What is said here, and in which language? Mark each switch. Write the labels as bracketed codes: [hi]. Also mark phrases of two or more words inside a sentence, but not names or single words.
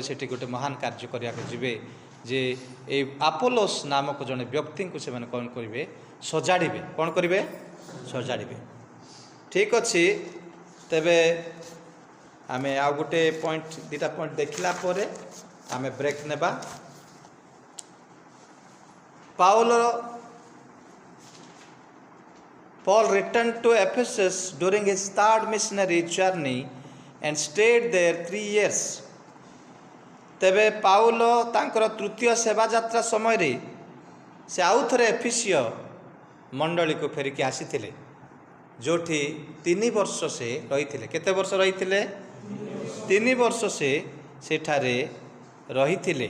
[or] ସେଠି ଗୋଟେ ମହାନ କାର୍ଯ୍ୟ କରିବାକୁ ଯିବେ, ଯେ ଏଇ ଆପୋଲୋସ୍ ନାମକ ଜଣେ ବ୍ୟକ୍ତିଙ୍କୁ ସେମାନେ କ'ଣ କରିବେ? ସଜାଡ଼ିବେ। କ'ଣ କରିବେ? ସଜାଡ଼ିବେ। ଠିକ୍ ଅଛି। ତେବେ ଆମେ ଆଉ ଗୋଟେ ପଏଣ୍ଟ, ଦୁଇଟା ପଏଣ୍ଟ ଦେଖିଲା ପରେ ଆମେ ବ୍ରେକ୍ ନେବା। [en] Paul returned to Ephesus during his third missionary journey and stayed there 3 years. [or] ତେବେ ପାଉଲ ତାଙ୍କର ତୃତୀୟ ସେବା ଯାତ୍ରା ସମୟରେ ସେ ଆଉ ଥରେ ଏଫେସିୟ ମଣ୍ଡଳୀକୁ ଫେରିକି ଆସିଥିଲେ, ଯେଉଁଠି 3 ବର୍ଷ ସେ ରହିଥିଲେ। କେତେ ବର୍ଷ ରହିଥିଲେ? 3 ବର୍ଷ ସେ ସେଠାରେ ରହିଥିଲେ।